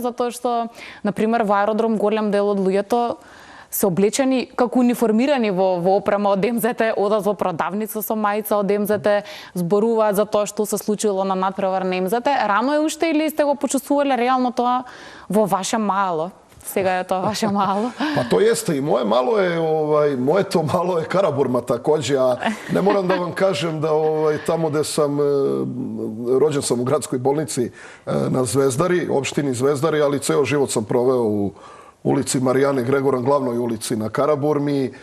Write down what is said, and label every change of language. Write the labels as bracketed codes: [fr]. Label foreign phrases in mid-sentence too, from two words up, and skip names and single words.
[mk] Затоа што, например, во аеродром голем дел од луѓето се облечени како униформирани во опрема од МЗТ, одат во продавница со мајца од МЗТ, зборуваат за тоа што се случило на надпревар на МЗТ. Рано е уште или сте го почувствувале реално тоа во ваше мало? [sr] Сега je to vaše malo. Pa to jeste i moje malo je, moje to malo je Karaburma također, a ne moram da vam kažem da tamo gde sam, rođen sam u gradskoj bolnici na Zvezdari, opštini Zvezdari, ali ceo život sam proveo u ulici Marijane Gregoran, glavnoj ulici na Karaburmi.